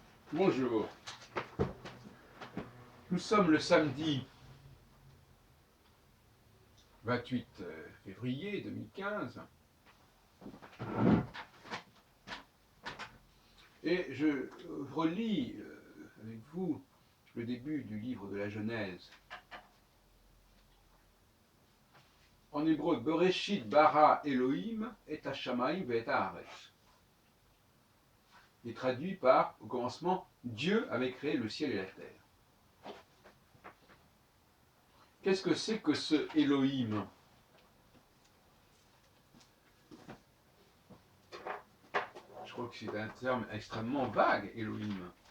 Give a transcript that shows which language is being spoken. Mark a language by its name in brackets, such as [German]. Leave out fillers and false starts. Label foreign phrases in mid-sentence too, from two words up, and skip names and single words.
[French] Bonjour, nous sommes le samedi 28 février 2015 et je relis avec vous le début du livre de la Genèse. En hébreu, [Hebrew] בראשית ברא אלוהים את השמים ואת הארץ. [French] Il est traduit par, au commencement, Dieu avait créé le ciel et la terre. Qu'est-ce que c'est que ce Elohim? Je crois que c'est un terme extrêmement vague, Elohim.